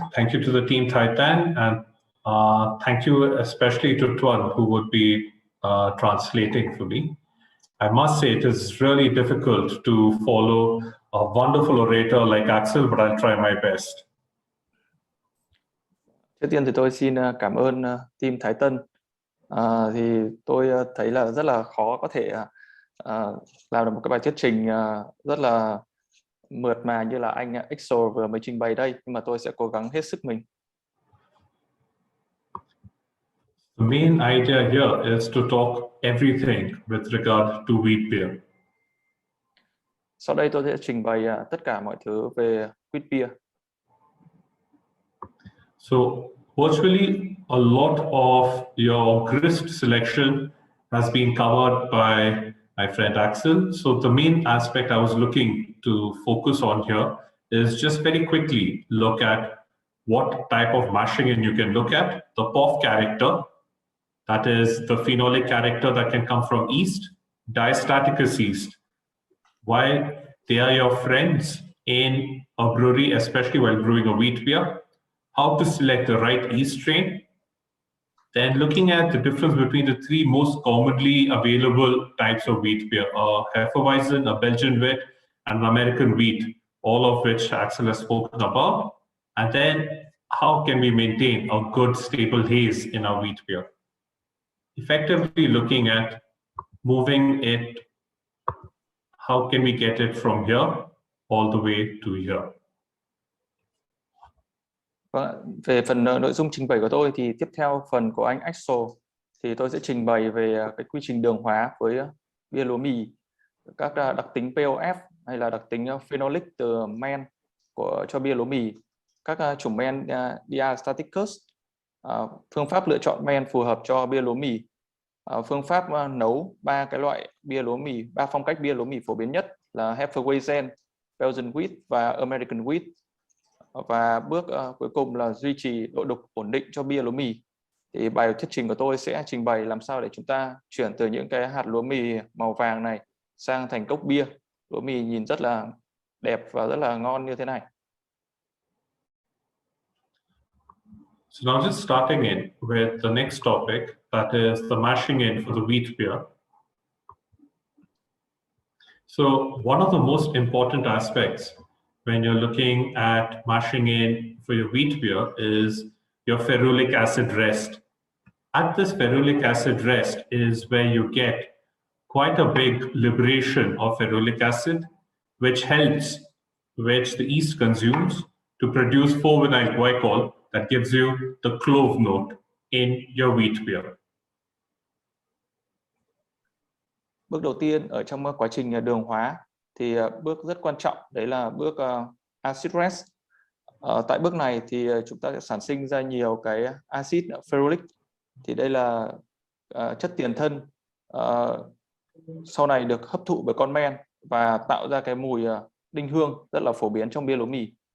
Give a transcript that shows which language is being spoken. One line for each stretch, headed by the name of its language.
English: Thank you to the team Titan, and thank you especially to Tuan, who would be translating for me. I must say it is really difficult to follow a wonderful orator like Axel, but I'll try my best.
Vietnamese: Trước tiên thì tôi xin cảm ơn team Thái Tân. Thì tôi thấy là rất là khó có thể làm được một cái bài thuyết trình rất là mượt mà như là anh Axel vừa mới trình bày đây, nhưng mà tôi sẽ cố gắng hết sức mình.
English: The main idea here is to talk everything with regard to wheat beer.
Vietnamese: Sau đây tôi sẽ trình bày tất cả mọi thứ về wheat beer.
English: So virtually a lot of your grist selection has been covered by my friend Axel. So the main aspect I was looking to focus on here is just very quickly look at what type of mashing in you can look at. The POF character, that is the phenolic character that can come from yeast, diastaticus yeast. Why they are your friends in a brewery, especially while brewing a wheat beer, how to select the right yeast strain, then looking at the difference between the three most commonly available types of wheat beer, a Hefeweizen, a Belgian wheat, and an American wheat, all of which Axel has spoken about. And then how can we maintain a good stable haze in our wheat beer? Effectively looking at moving it, how can we get it from here all the way to here?
Vietnamese: Về phần nội dung trình bày của tôi thì tiếp theo phần của anh Axel thì tôi sẽ trình bày về cái quy trình đường hóa với bia lúa mì, các đặc tính POF hay là đặc tính phenolic từ men cho bia lúa mì, các chủng men diastaticus, phương pháp lựa chọn men phù hợp cho bia lúa mì, phương pháp nấu ba cái loại bia lúa mì, ba phong cách bia lúa mì phổ biến nhất là Hefeweizen, Belgian wheat và American wheat. Và bước cuối cùng là duy trì độ đục ổn định cho bia lúa mì. Thì bài thuyết trình của tôi sẽ trình bày làm sao để chúng ta chuyển từ những cái hạt lúa mì màu vàng này sang thành cốc bia lúa mì nhìn rất là đẹp và rất là ngon như thế này.
English: So now just starting in with the next topic, that is the mashing in for the wheat beer. So one of the most important aspects when you're looking at mashing in for your wheat beer is your ferulic acid rest. At this ferulic acid rest is where you get quite a big liberation of ferulic acid, which the yeast consumes to produce 4-vinyl glycol that gives you the clove note in your wheat beer.
Vietnamese: Bước đầu tiên ở trong quá trình đường hóa thì bước rất quan trọng đấy là bước acid rest. Tại bước này thì chúng ta sẽ sản sinh ra nhiều cái acid ferulic, thì đây là chất tiền thân sau này được hấp thụ bởi con men và tạo ra cái mùi đinh hương rất là phổ biến trong bia lúa mì.